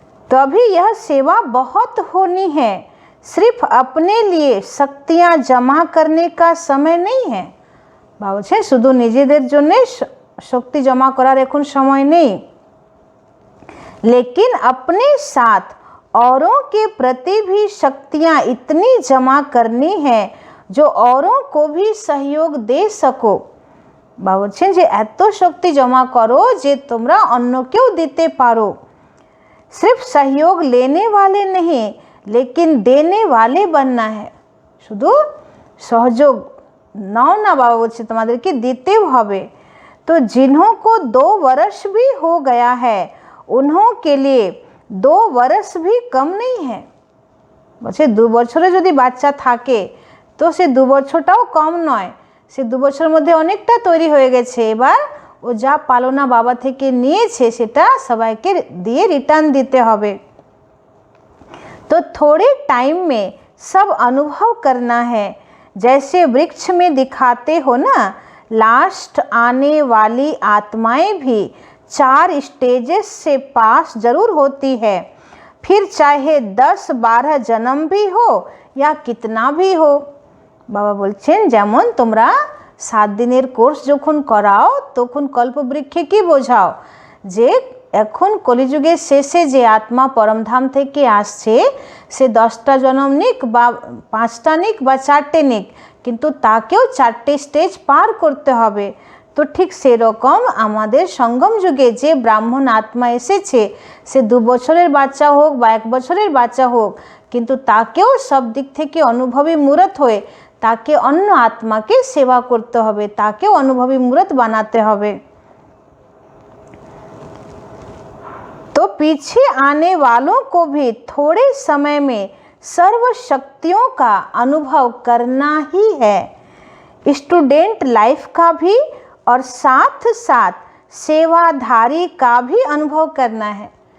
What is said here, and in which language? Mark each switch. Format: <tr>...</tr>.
<hi>तभी यह सेवा बहुत होनी है, सिर्फ अपने लिए शक्तियाँ जमा करने का समय नहीं है।</hi> <bn>বলছে শুধু নিজেদের জন্য शक्ति जमा करार एखन समय</bn> <hi>नहीं, लेकिन अपने साथ औरों के प्रति भी शक्तियाँ इतनी जमा करनी है जो औरों को भी सहयोग दे सको।</hi> <bn>বলছেন যে এত শক্তি জমা করো যে তোমরা অন্যকেও দিতে পারো।</bn> <hi>सिर्फ सहयोग लेने वाले नहीं लेकिन देने वाले बनना है।</hi> <bn>শুধু সহযোগ নাও না, বাবা বলছে তোমাদেরকে দিতেও হবে।</bn> <hi>तो जिन्हों को 2 वर्ष भी हो गया है उन्हों के लिए 2 वर्ष भी कम नहीं है।</hi> <bn>বলছে 2 বছরে যদি বাচ্চা থাকে তো সে 2 বছরটাও কম নয়, সে 2 বছরের মধ্যে অনেকটা তৈরি হয়ে গেছে। এবার ও যা পালনা বাবা থেকে নিয়েছে সেটা সবাইকে দিয়ে রিটার্ন দিতে হবে।</bn> <hi>तो थोड़े टाइम में सब अनुभव करना है, जैसे वृक्ष में दिखाते हो ना, लास्ट आने वाली आत्माएं भी 4 स्टेजेस से पास जरूर होती है, फिर चाहे 10-12 जन्म भी हो या कितना भी हो।</hi> <bn>बाबा बोलছেন যেমন তোমরা 7 দিনের কোর্স যখন করাও তখন কল্পবৃক্ষে কি বোঝাও যে এখন কলিযুগের শেষে যে আত্মা পরমধাম থেকে আসছে সে 10টা জন্ম নিক বা 5টা নিক বা 4টে নিক, কিন্তু তাকেও 4টে স্টেজ পার করতে হবে। তো ঠিক সেরকম আমাদের সঙ্গম যুগে যে ব্রাহ্মণ আত্মা এসেছে সে 2 বছরের বাচ্চা হোক বা 1 বছরের বাচ্চা হোক, কিন্তু তাকেও সব দিক থেকে অনুভবী মূরত হয়ে তাকে অন্য আত্মাকে সেবা করতে হবে, তাকেও অনুভবী মূরত বানাতে হবে।</bn> <hi>तो पीछे आने वालों को भी थोड़े समय में सर्व शक्तियों का अनुभव करना ही है, स्टूडेंट लाइफ का भी और साथ साथ सेवाधारी का भी अनुभव करना है।</hi>